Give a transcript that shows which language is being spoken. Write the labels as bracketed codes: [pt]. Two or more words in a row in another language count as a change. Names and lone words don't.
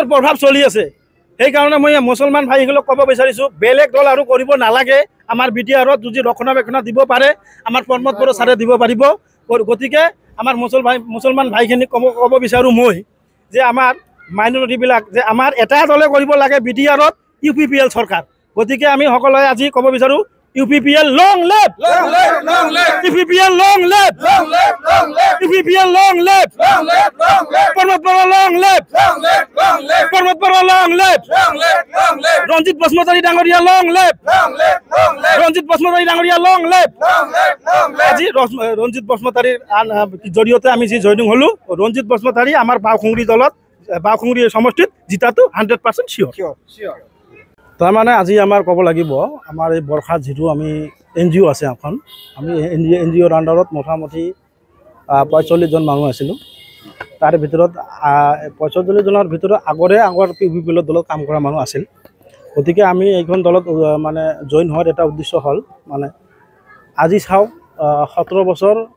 [as] প্ৰভাৱ চলি আছে সেইকাৰণে মই মুছলমান ভাইসকলক ক'ব বিচাৰিছোঁ বেলেগ দল আৰু কৰিব নালাগে আমাৰ BTRত যদি ৰক্ষণাবেক্ষণ দিব পাৰে আমাৰ প্ৰমোদ বড়ো ছাৰে দিব পাৰিব গতিকে আমাৰ মুছলমান ভাইখিনিক ক'ব বিচাৰোঁ মই যে আমাৰ মাইনৰিটিবিলাক যে আমাৰ এটা দলে কৰিব লাগে BTRত UPPL চৰকাৰ গতিকে আমি সকলোৱে আজি ক'ব বিচাৰোঁ UPPL [en] long live! Long live! Long live! UPPL long live! Long live! Long live! UPPL long live! Long live! Long live! Parmatpara long live! Long live! Long live! Parmatpara long live! Long live! Long live! Ranjit Basmotari Dangoria long live! Long live! Long live! Ranjit Basmotari Dangoria long live! Long live! Long live! [as] আজি ৰঞ্জিত বসুমতাৰীৰ জৰিয়তে আমি যি জইনিং হ'লোঁ ৰঞ্জিত বসুমতাৰী আমাৰ বাওঁখুংৰি দলত বাওঁখুংৰি সমষ্টিত জিতাটো 100% চিয়'ৰ তাৰমানে আজি আমাৰ ক'ব লাগিব আমাৰ এই বৰষাত যিটো আমি NGO আছে এখন আমি NGOৰ আণ্ডাৰত মোটামুটি ৪৫ জন মানুহ আছিলোঁ তাৰে ভিতৰত ৪৫ জনৰ ভিতৰত আগৰ UPPL দলত কাম কৰা মানুহ আছিল গতিকে আমি এইখন দলত মানে জইন হোৱাৰ এটা উদ্দেশ্য হ'ল মানে আজি চাওক ১৭ বছৰ